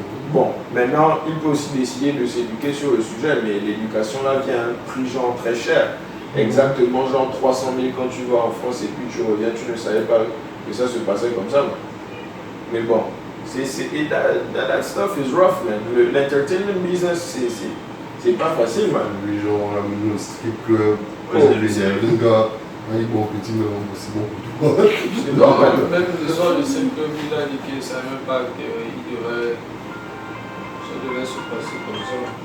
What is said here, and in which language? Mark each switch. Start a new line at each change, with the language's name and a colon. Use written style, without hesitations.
French: Bon, maintenant, il peut aussi décider de s'éduquer sur le sujet, mais l'éducation là vient à un prix genre très cher. Exactement, genre 300 000 quand tu vas en France et puis tu reviens, tu ne savais pas que ça se passait comme ça. Mais bon,
English: that stuff is rough, man.
French: L'entertainment business, c'est pas facile, man. Les gens ont amené au strip club. Ouais, Le gars, il est bon petit, mais c'est bon pour tout. Même le soir de cette club, il a dit que ça ne savait même pas que ça devait se passer comme ça.